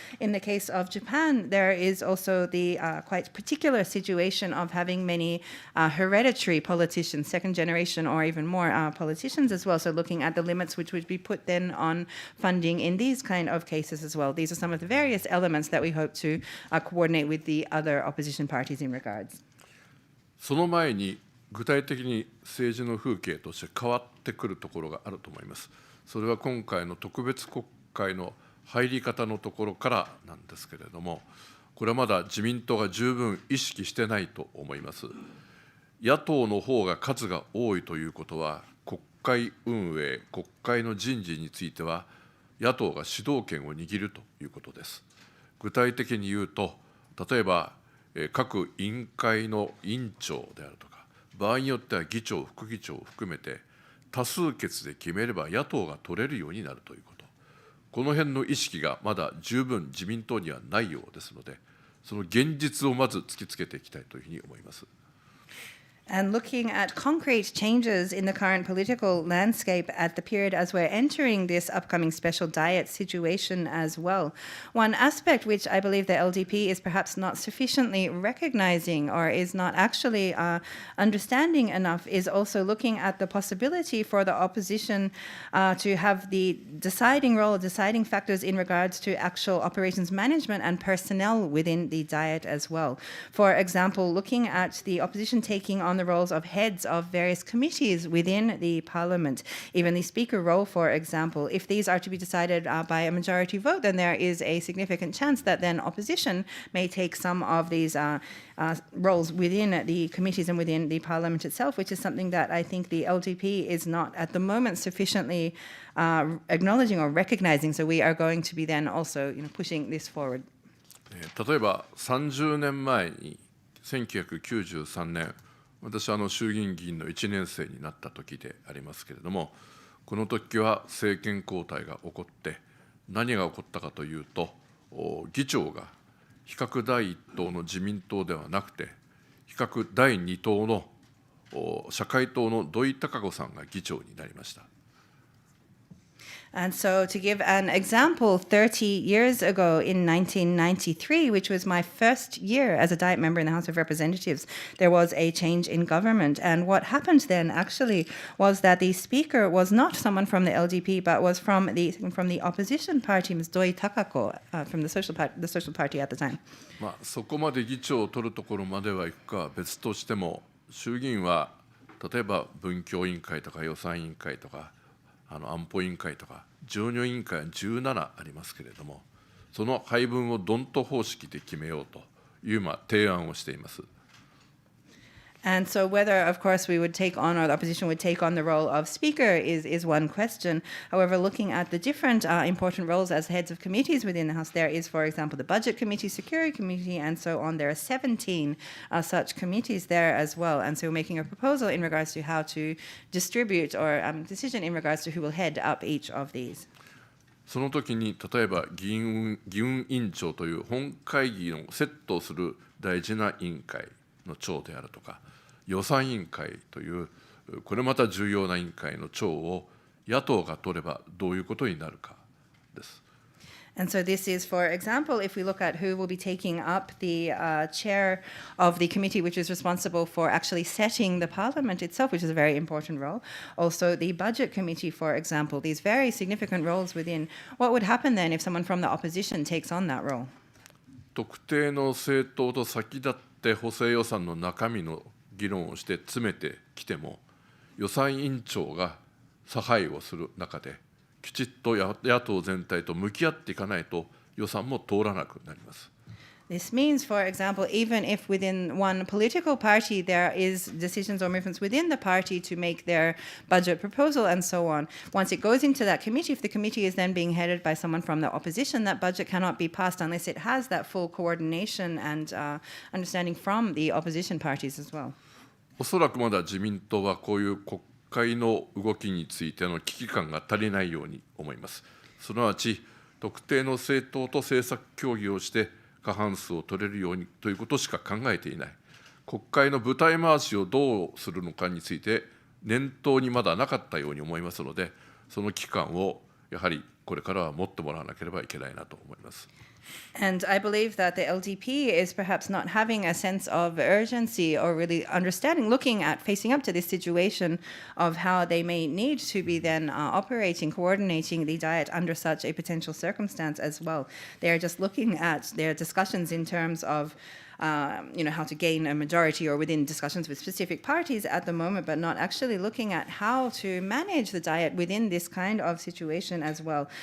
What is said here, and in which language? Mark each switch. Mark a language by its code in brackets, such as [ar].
[en] In the case of Japan, there is also the quite particular situation of having many hereditary politicians, second generation or even more politicians as well. So looking at the limits which would be put then on funding in these kind of cases as well. These are some of the various elements that we hope to coordinate with the other opposition parties in regards. [ja] その前に具体的に政治の風景として変わってくるところがあると思います。それは今回の特別国会の入り方のところからなんですけれども、これはまだ自民党が十分意識してないと思います。野党の方が数が多いということは、国会運営、国会の人事については野党が主導権を握るということです。具体的に言うと、例えば各委員会の委員長であるとか、場合によっては議長、副議長を含めて多数決で決めれば野党が取れるようになるということ、この辺の意識がまだ十分自民党にはないようですので、その現実をまず突きつけていきたいというふうに思います。 [en] And looking at concrete changes in the current political landscape at the period as we're entering this upcoming special diet situation as well. One aspect which I believe the LDP is perhaps not sufficiently recognizing or is not actually understanding enough is also looking at the possibility for the opposition to have the deciding role, deciding factors in regards to actual operations management and personnel within the diet as well. For example, looking at the opposition taking on the roles of heads of various committees within the parliament, even the speaker role, for example. If these are to be decided by a majority vote, then there is a significant chance that then opposition may take some of these roles within the committees and within the parliament itself, which is something that I think the LDP is not at the moment sufficiently acknowledging or recognizing. So we are going to be then also pushing this forward. [ja] 例えば30年前に1993年、私は衆議院議員の1年生になった時でありますけれども、この時は政権交代が起こって、何が起こったかというと、議長が比較第一党の自民党ではなくて、比較第二党の社会党の土井孝子さんが議長になりました。 [en] And so, to give an example, 30 years ago in 1993, which was my first year as a Diet member in the House of Representatives, there was a change in government. And what happened then actually was that the speaker was not someone from the LDP, but was from the opposition party, Ms. Doi Takako, from the Social Party at the time. [ja] そこまで議長を取るところまではいくかは別としても、衆議院は例えば文教委員会とか予算委員会とか、安保委員会とか常任委員会は17ありますけれども、その配分をドント方式で決めようという提案をしています。 [en] And so whether, of course, we would take on, or the opposition would take on the role of speaker is one question. However, looking at the different important roles as heads of committees within the House, there is, for example, the Budget Committee, Security Committee, and so on. There are 17 such committees there as well. And so we're making a proposal in regards to how to distribute, or decision in regards to who will head up each of these. [ja] その時に例えば議運委員長という本会議のセットをする大事な委員会の長であるとか、予算委員会というこれまた重要な委員会の長を野党が取ればどういうことになるかです。 [en] And so this is, for example, if we look at who will be taking up the chair of the committee, which is responsible for actually setting the parliament itself, which is a very important role. Also, the budget committee, for example, these very significant roles within. What would happen then if someone from the opposition takes on that role? [ja] 特定の政党と先立って補正予算の中身の議論をして詰めてきても、予算委員長が差配をする中で、きちっと野党全体と向き合っていかないと予算も通らなくなります。 [en] This means, for example, even if within one political party there is decisions or movements within the party to make their budget proposal and so on, once it goes into that committee, if the committee is then being headed by someone from the opposition, that budget cannot be passed unless it has that full coordination and understanding from the opposition parties as well. [ja] おそらくまだ自民党はこういう国会の動きについての危機感が足りないように思います。すなわち、特定の政党と政策協議をして過半数を取れるようにということしか考えていない。国会の舞台回しをどうするのかについて念頭にまだなかったように思いますので、その期間をやはりこれからは持ってもらわなければいけないなと思います。 [en] And I believe that the LDP is perhaps not having a sense of urgency or really understanding, looking at facing up to this situation of how they may need to be then operating, coordinating the Diet under such a potential circumstance as well. They are just looking at their discussions in terms of how to gain a majority or within discussions with specific parties at the moment, but not actually looking at how to manage the Diet within this kind of situation as well.